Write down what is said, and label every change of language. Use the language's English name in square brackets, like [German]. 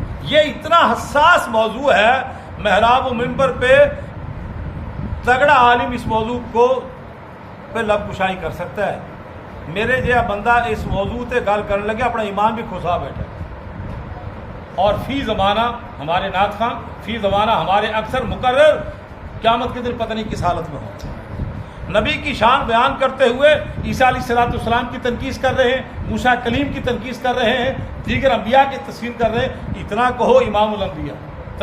[Urdu] یہ اتنا حساس موضوع ہے, محراب و منبر پہ تگڑا عالم اس موضوع کو پہ لب کشائی کر سکتا ہے. [Punjabi] میرے جہاں بندہ اس موضوع تے گل کرنے لگے اپنا ایمان بھی کھسا بیٹھے. [Urdu] اور فی زمانہ ہمارے نعت خان, فی زمانہ ہمارے اکثر مقرر قیامت کے دن پتہ نہیں کس حالت میں ہوں. نبی کی شان بیان کرتے ہوئے عیسیٰ علیہ الصلوۃ والسلام کی تنقید کر رہے ہیں, موسیٰ کلیم کی تنقید کر رہے ہیں, دیگر انبیاء کی تصویر کر رہے ہیں. اتنا کہو امام الانبیاء